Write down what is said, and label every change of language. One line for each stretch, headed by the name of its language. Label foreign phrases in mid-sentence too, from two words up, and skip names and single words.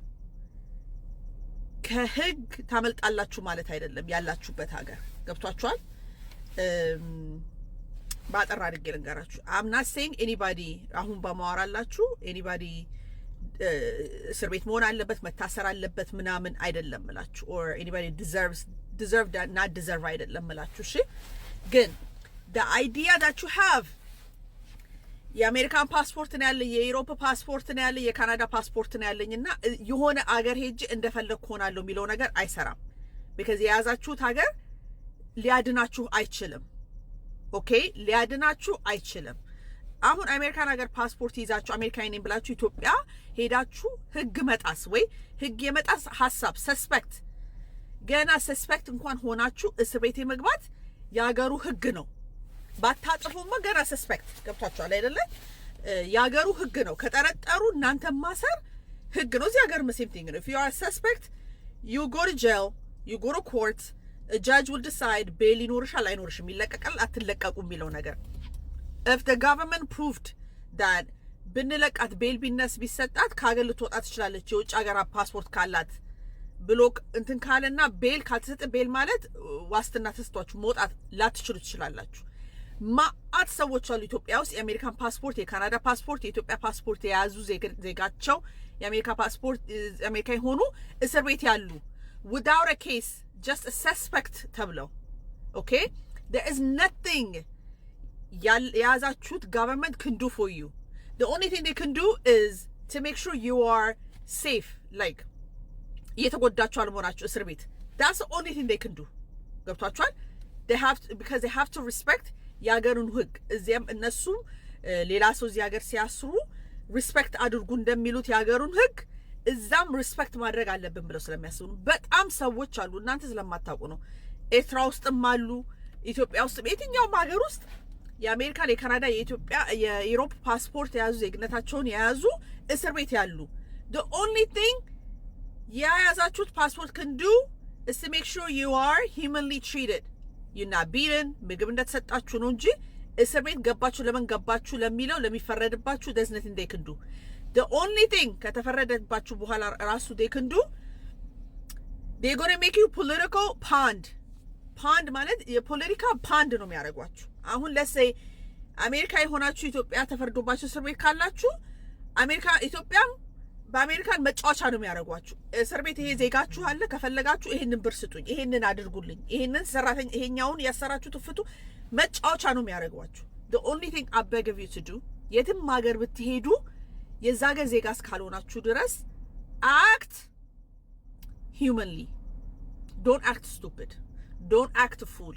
Amharic: ከህግ ታመልጣላችሁ ማለት አይደለም። ያላችሁበት ሀገር ገብቷችኋል። ባጠራ አድርጌ ልንገራችሁ።
English: I'm not saying anybody
Amharic: አሁን በማወራላችሁ anybody እስር ቤት መሆን አለበት መታሰር አለበት ምናምን አይደለም እላችሁ
English: or anybody deserve that not deserve
Amharic: አይደለም እላችሁ። እሺ ግን
English: the idea that you have
Amharic: የአሜሪካን ፓስፖርት ነው ያለኝ፣ የዩሮፕ ፓስፖርት ነው ያለኝ፣ የካናዳ ፓስፖርት ነው ያለኝና የሆነ አገር ሄጄ እንደፈለኩ ሆናለሁ የሚለው ነገር አይሰራም። because የያዛችሁት ሀገር ሊያድናችሁ አይችልም። ኦኬ ሊያድናችሁ አይችልም። አሁን አሜሪካን ሀገር ፓስፖርት ይዛችሁ አሜሪካዊ ነኝ ብላችሁ ኢትዮጵያ ሄዳችሁ ህግ መጣስ ወይ ህግ የመጣስ ሐሳብ ሰስፔክት ገና ሰስፔክት እንኳን ሆናችሁ እስር ቤት መግባት ያገሩ ህግ ነው። ባታጥፉማ ገና ሰስፔክት ገብታችኋል አይደለ? ያገሩ ህግ ነው። ከጠረጠሩ እናንተ ማሰር ህግ ነው። እዚህ ሀገር
English: same thing
Amharic: ነው።
English: if you are a suspect you go to
Amharic: jail, you go to
English: court, a judge will decide bail
Amharic: ይኖርሻል አይኖርሽም ይለቀቃል አትለቀቁ የሚለው ነገር
English: if the government proved that
Amharic: ብንለቃት ቤል ቢነስ ቢሰጣት ካገል ልትወጣ ትችላለች የውጭ ሀገር ፓስፖርት ካላት ብሎክ እንትን ካለና ቤል ካልተሰጠ ቤል ማለት ዋስትና ተስቷችሁ መውጣት ላትችሉ ትችላላችሁ። ማአት ሰዎች አሉ ኢትዮጵያ ውስጥ የአሜሪካን ፓስፖርት፣ የካናዳ ፓስፖርት፣ የኢትዮጵያ ፓስፖርት የያዙ ዜጋቸው የአሜሪካ ፓስፖርት አሜሪካ የሆኑ እስር ቤት ያሉ
English: without a case just a suspect
Amharic: ተብለው
English: okay there is nothing
Amharic: የያዛችሁት
English: government can do for you. The only thing they can do is to make sure you are safe like
Amharic: እየተጎዳችሁ አልሆናችሁ እስር ቤት
English: that's the only thing they can do.
Amharic: ገብቷችኋል?
English: they have to, because they have to respect
Amharic: ያገሩን ህግ እዚያም እነሱም ሌላ ሰው እዚህ ሀገር ሲያስሩ ሪስፔክት አድርጉ እንደሚሉት ያገሩን ህግ እዛም ሪስፔክት ማድረግ አለብን ብለው ስለሚያስቡ በጣም ሰዎች አሉ። እናንተ ስለማታውቁ ነው። ኤርትራ ውስጥም አሉ፣ ኢትዮጵያ ውስጥ የትኛውም ሀገር ውስጥ የአሜሪካን፣ የካናዳ፣ የኢትዮጵያ፣ የዩሮፕ ፓስፖርት የያዙ ዜግነታቸውን የያዙ እስር ቤት ያሉ
English: the only thing
Amharic: የያዛችሁት ፓስፖርት
English: can do is to make sure you are humanly treated. you're not beaten
Amharic: ምግብ እንደተሰጣችሁ ነው እንጂ እስር ቤት ገባችሁ ለምን ገባችሁ ለሚለው ለሚፈረድባችሁ
English: there's nothing they can do. the only thing
Amharic: ከተፈረደባችሁ በኋላ ራሱ
English: they can do they're going to make you political pond
Amharic: ማለት የፖለቲካ ፓንድ ነው የሚያደርጓችሁ። አሁን
English: let's say
Amharic: አሜሪካ የሆናችሁ ኢትዮጵያ ተፈርዶባችሁ እስር ቤት ካላችሁ አሜሪካ ኢትዮጵያ በአሜሪካን መጫወቻ ነው የሚያደርጓችሁ። እስር ቤት ይሄ ዜጋችሁ አለ ከፈለጋችሁ ይሄንን ብር ስጡኝ፣ ይሄንን አድርጉልኝ፣ ይሄንን ሰራተኛ ይሄኛውን ያሰራችሁ ትፍቱ መጫወቻ ነው የሚያደርጓችሁ።
English: the only thing I beg of you to do
Amharic: የትም ሀገር ብትሄዱ የዛ ሀገር ዜጋ እስካልሆናችሁ ድረስ
English: act humanly, don't act stupid, don't act fool.